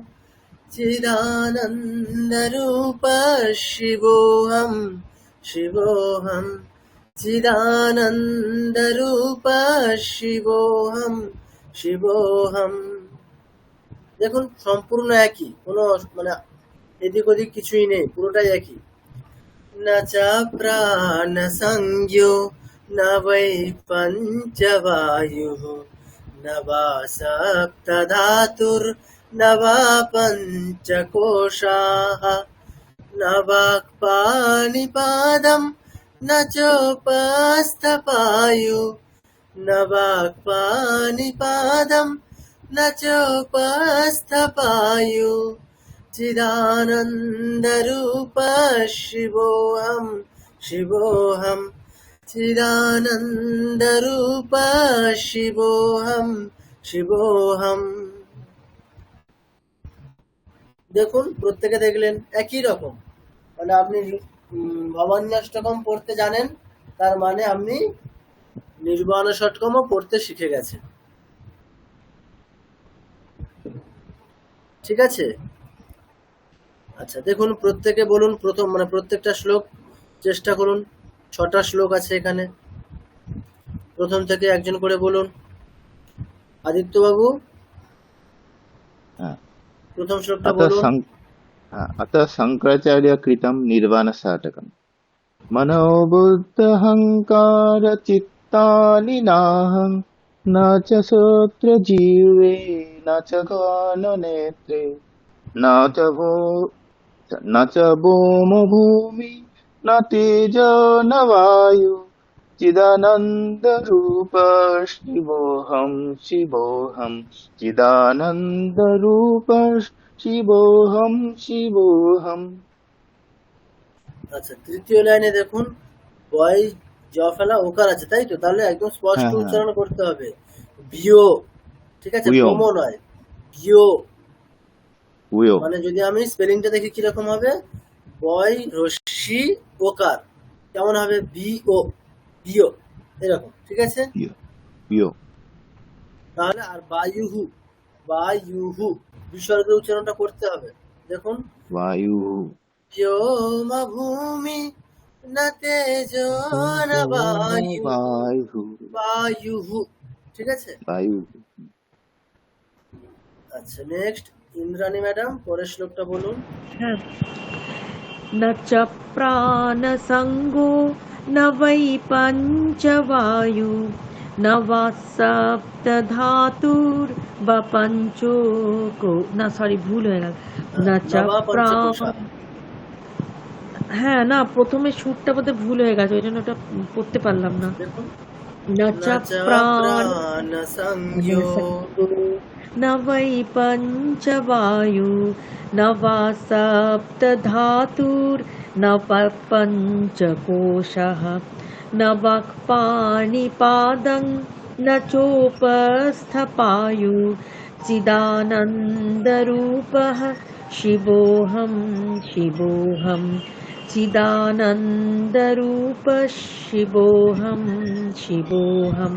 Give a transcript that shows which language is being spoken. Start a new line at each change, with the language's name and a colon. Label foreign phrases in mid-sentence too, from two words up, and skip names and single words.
Sanskrit: चिदानन्दरूप शिवोऽहं शिवोऽहं চিদানন্দরূপ শিবোহম শিবোহম।
Bangla: দেখুন সম্পূর্ণ একই, কোনো মানে এদিক ওদিক কিছুই নেই, পুরোটাই একই।
Sanskrit: না চা প্রাণ সংজ্ঞো না বৈ পঞ্চবায়ু না বা সপ্ত ধাতুর না বা পঞ্চকোশাঃ না বাক্ পাণিপাদম न चोपस्थपायु न वाक्पाणिपादं न चोपस्थपायु चिदानन्दरूप शिवोऽहं शिवोऽहं চিদানন্দরূপ শিবোহম শিবোহম।
Bangla: দেখুন প্রত্যেকে দেখলেন একই রকম, মানে আপনি ভবান্যাষ্টকম পড়তে জানেন, তার মানে আপনি নির্বাণ ষটকমও পড়তে শিখে গেছেন। ঠিক আছে, আচ্ছা দেখুন প্রত্যেকে বলুন প্রথম, মানে প্রত্যেকটা শ্লোক চেষ্টা করুন। 6টা শ্লোক আছে এখানে, প্রথম থেকে একজন করে বলুন। আদিত্য বাবু হ্যাঁ। প্রথম শ্লোকটা
Sanskrit: अतः
Bangla: বলুন।
Sanskrit: अतः शङ्कराचार्यकृतं निर्वाणषट्कम् मनोबुद्धहङ्कारचित्तानि नाहं न च श्रोत्रजिह्वे न च घ्राणनेत्रे न च न च भूमि न तेजो न वायु चिदानन्दरूप शिवोऽहं शिवोऽहं चिदानन्दरूप শিবোহম শিবোহম।
Bangla: আচ্ছা তৃতীয় লাইনে দেখুন বয় জ ফেলা ওকার আছে, তাই তো? তাহলে একদম স্পষ্ট হ্যাঁ, হ্যাঁ। উচ্চারণ করতে হবে, বিও। ঠিক আছে, বিও। ভ্রম নয়, বিও। উয়ো মানে যদি আমি স্পেলিংটা দেখি কিরকম হবে, বয় রশ্মি ওকার কেমন হবে, বিও বিও এরকম। ঠিক আছে, বিও বিও তাহলে আর বায়ুহু বায়ুহু বিসর্গের উচ্চারণটা করতে হবে। দেখুন বায়ু
Sanskrit: व्योम भूमि न तेजो न वायु
Bangla: বায়ু वायुः। ঠিক আছে, বায়ু। আচ্ছা নেক্সট ইন্দ্রাণী ম্যাডাম পরের শ্লোকটা বলুন।
Sanskrit: হ্যাঁ। न च प्राणसङ्गो न वै पञ्चवायु न वा सप्तधातुर्वा पञ्चको
Bangla: না সরি ভুল হয়ে গেল।
Sanskrit: न च নবা প্রাণ পঞ্চকোষা।
Bangla: হ্যাঁ না প্রথমে সুরটা বোধহয় ভুল হয়ে গেছে, ওই জন্য ওটা পড়তে পারলাম না। দেখুন
Sanskrit: न न च च प्राण प्राण संज्ञो न वै पञ्चवायु न वा सप्तधातुर्न पञ्चकोशः न वाक्पाणिपादं न चोपस्थपायु चिदानन्दरूपः शिवोऽहं शिवोऽहं चिदानन्दरूप शिवोऽहं शिवोऽहं।